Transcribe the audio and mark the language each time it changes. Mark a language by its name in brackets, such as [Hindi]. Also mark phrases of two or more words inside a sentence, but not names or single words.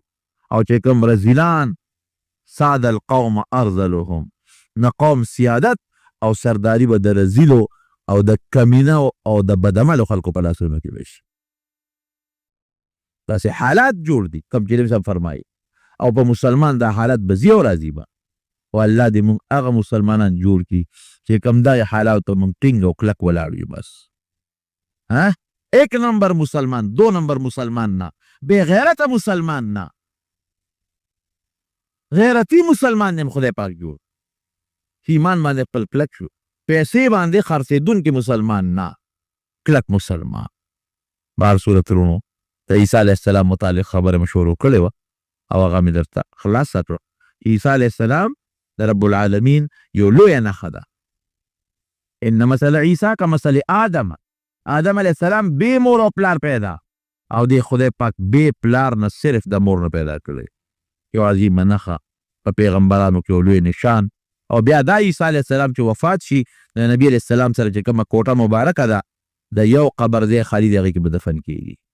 [Pashto] او چې کوم رذیلان [Arabic] ساد القوم ارذلهم، [Pashto] نه قوم سیادت او سرداری به د رزیلو او د کمینه او د بدعملو خلکو په لاسونو کې به شي. داسې حالات جوړ دي کوم چې نبي صاحب فرمایي، او په مسلمان دا حالات به ځي او راځي به. او الله دې موږ هغه مسلمانان جوړ کړي چې کوم دا حالاتو موږ ټینګ او کلک ولاړ یو. [Urdu] بس ایک نمبر [Pashto] مسلمان، 2 نمبر مسلمان نه، بے غیرت مسلمان نه، غیرتی مسلمان نه خدای پاک جوړ. ایمان باندې خپل کلک شو، پیسې باندې خرڅېدونکي مسلمان نه، کلک مسلمان. بهر صورت ورونو د عیسی [Arabic] علیه السلام [Pashto] متعلق خبره مې شروع کړې وه او هغه مې درته خلاصه کړه. عیسی [Arabic] علیه السلام [Pashto] د رب العالمین یو لویه نښه ده. [Arabic] ان مثل عیسی کمثل آدم، [Pashto] آدم [Arabic] علیه السلام [Pashto] بې مور او پلار پیدا، او دی خدای پاک بې پلار نه صرف د مور نه پیدا کړی. یو عظیمه نښه په پیغمبرانو کې یو لوی نشان. او بیا دا عیسی [Arabic] علیه السلام [Pashto] چې وفات شي د نبي [Arabic] علیه السلام [Pashto] سره چې کومه کوټه مبارکه ده د یو قبر ځای خالي د هغې کې به دفن کېږي.